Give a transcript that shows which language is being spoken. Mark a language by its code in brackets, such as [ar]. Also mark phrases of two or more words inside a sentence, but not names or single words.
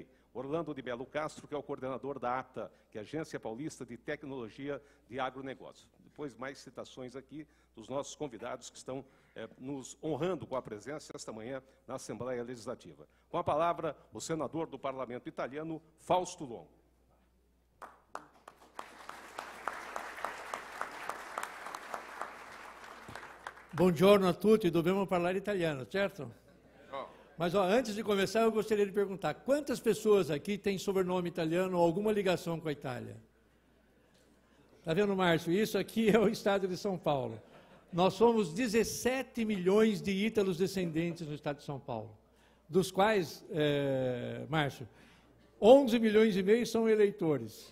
[pt] Orlando de Belo Castro, que é o coordenador da ATA, que é a Agência Paulista de Tecnologia de Agronegócio. Depois, mais citações aqui dos nossos convidados que estão nos honrando com a presença esta manhã na Assembleia Legislativa. Com a palavra, o senador do Parlamento Italiano, Fausto Longo. [it] Buongiorno a tutti, dobbiamo parlare italiano, certo? [pt] Mas antes de começar, eu gostaria de perguntar, quantas pessoas aqui têm sobrenome italiano ou alguma ligação com a Itália? Está vendo, Márcio? Isso aqui é o estado de São Paulo. Nós somos 17 milhões de ítalos descendentes no estado de São Paulo, dos quais, Márcio, 11 milhões e meio são eleitores.